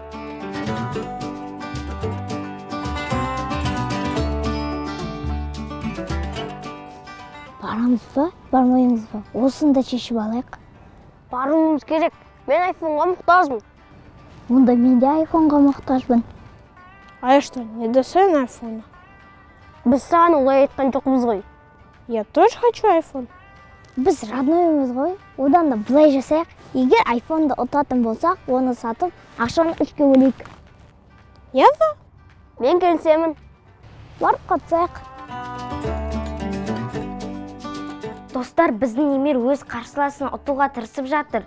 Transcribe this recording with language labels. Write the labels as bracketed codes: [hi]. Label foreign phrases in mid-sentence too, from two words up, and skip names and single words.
[kk] Барамыз ба, бармаймыз ба? Осында шешіп алайық. Баруымыз керек. Мен iPhoneға мұқтажмын. Онда мен де iPhoneға мұқтажбын. [ru] А я что, не достоин айфона? [kk] Біз саған олай айтқан жоқпыз ғой. [ru] Я тоже хочу iPhone. [kk] Біз роднойымыз ғой. Одан да былай жасайық. Егер айфонды ұтатын болсақ, оны сатып, ақшаны 3-ке бөлейік. Яса? Мен келісемін. Барып қатысайық. Достар, біздің Емир өз қарсыласын ұтуға тырысып жатыр.